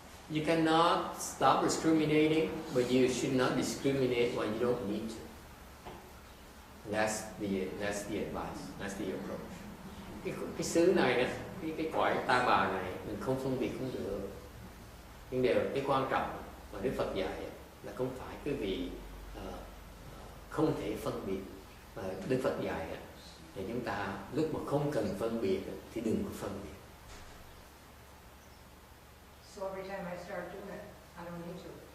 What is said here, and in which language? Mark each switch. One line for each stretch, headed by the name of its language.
English: You cannot stop discriminating, but you should not discriminate when you don't need to. That's the advice. That's the approach.
Vietnamese: Cái xứ này đó, cái cõi ta bà này mình không phân biệt cũng được. Nhưng điều cái quan trọng mà Đức Phật dạy là không phải cái vị không thể phân biệt. Đức Phật dạy thì chúng ta lúc mà không cần phân biệt thì đừng có phân biệt.
English: So every time I start doing it, I don't need to.